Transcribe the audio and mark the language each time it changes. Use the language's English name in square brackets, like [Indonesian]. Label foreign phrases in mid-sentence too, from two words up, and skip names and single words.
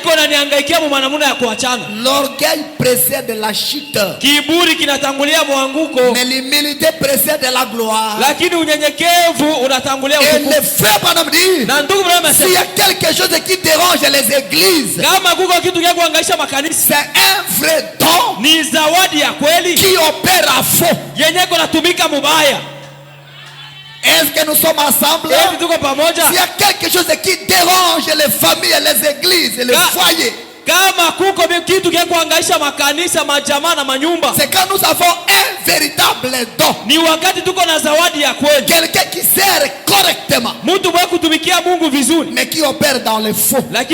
[French] L'orgueil précède la chute, mais l'humilité précède la gloire. Et le frère Branham dit, s'il y a quelque chose qui dérange les églises, c'est un vrai don [Swahili] ni zawadi ya kweli [French] qui opère à faux. [Swahili] yenye kunatumika mubaya. [French] Est-ce que nous sommes ensemble? S'il y a quelque chose qui dérange les familles, les églises, les foyers, c'est quand nous avons un véritable don. Quelqu'un qui sert correctement, mais qui opère dans le faux.